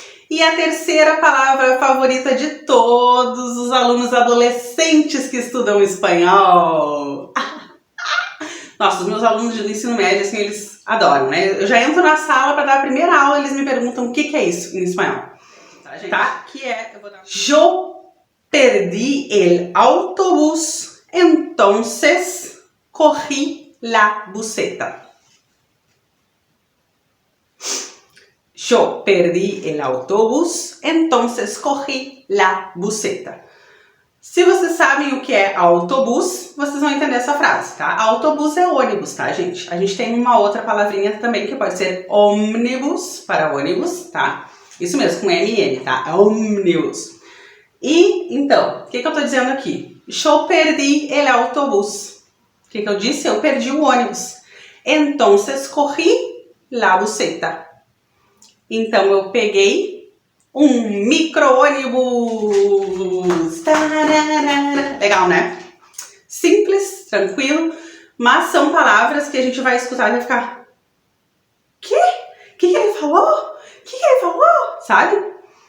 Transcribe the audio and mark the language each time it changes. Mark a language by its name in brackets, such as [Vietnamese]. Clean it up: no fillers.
[Portuguese] E a terceira palavra favorita de todos os alunos adolescentes que estudam espanhol. Nossa, os meus alunos de ensino médio, assim, eles adoram, né? Eu já entro na sala para dar a primeira aula, eles me perguntam o que é isso em espanhol. Tá, gente? Tá? Que é, eu vou dar... [Spanish] Yo perdí el autobús, entonces cogí la buseta. Yo perdí el autobús, entonces cogí la buseta. [Portuguese] Se vocês sabem o que é autobus, vocês vão entender essa frase, tá? Autobus é ônibus, tá, gente? A gente tem uma outra palavrinha também que pode ser ônibus, para ônibus, tá? Isso mesmo, com MN, tá? Ônibus. E, então, o que eu tô dizendo aqui? [Spanish] Yo perdí el autobús. [Portuguese] O que eu disse? Eu perdi o ônibus. [Spanish] Entonces cogí la buseta. [Portuguese] Então, eu peguei um micro-ônibus. Legal, né? Simples, tranquilo, mas são palavras que a gente vai escutar e vai ficar... Quê? O que ele falou? O que ele falou? Sabe?